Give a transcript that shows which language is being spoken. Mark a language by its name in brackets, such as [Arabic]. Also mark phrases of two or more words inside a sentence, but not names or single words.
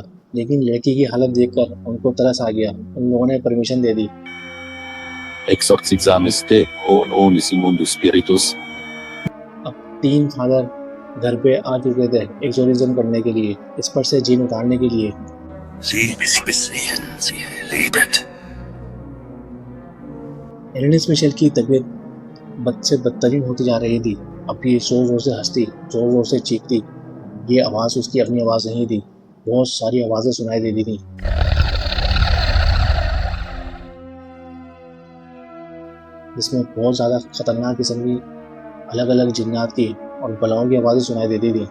[Hindi] लेकिन लड़की की हालत देखकर उनको तरस आ गया। उन लोगों ने परमिशन दे दी। [Latin] Exorcizamiste hominis immundus spiritus. [Hindi] अब 3 फादर घर पे आ चुके थे एक्सोर्सिज्म करने के लिए, इस पर से जीन उतारने के लिए। [German] Sie sehen, sie lebt. [Hindi] एलिस मिशेल की तबीयत बद से बदतरीन होती जा रही थी। अब ये ज़ोर-ज़ोर से हँसती, ज़ोर-ज़ोर से चीखती। ये आवाज़ उसकी अपनी आवाज़ नहीं थी। बहुत सारी आवाज़ें सुनाई देती थीं। जिसमें बहुत ज़्यादा खतरनाक किस्म की अलग-अलग जिन्नात की और बलाओं की आवाज़ें सुनाई देती थीं।